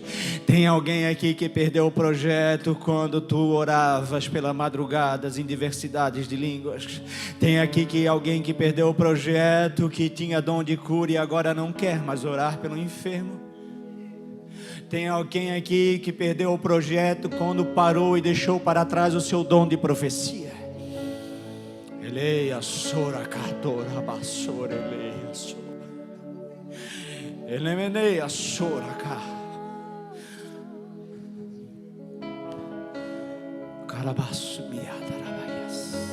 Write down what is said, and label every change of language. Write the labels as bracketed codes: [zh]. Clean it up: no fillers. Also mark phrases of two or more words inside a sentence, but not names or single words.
[pt] Tem alguém aqui que perdeu o projeto quando tu oravas pela madrugada em diversidades de línguas. Tem aqui alguém que perdeu o projeto, que tinha dom de cura e agora não quer mais orar pelo enfermo. Tem alguém aqui que perdeu o projeto quando parou e deixou para trás o seu dom de profecia. Eleia sora catora basora eleia sora. Elemeneia sora ca. Carabaço miada rabaias.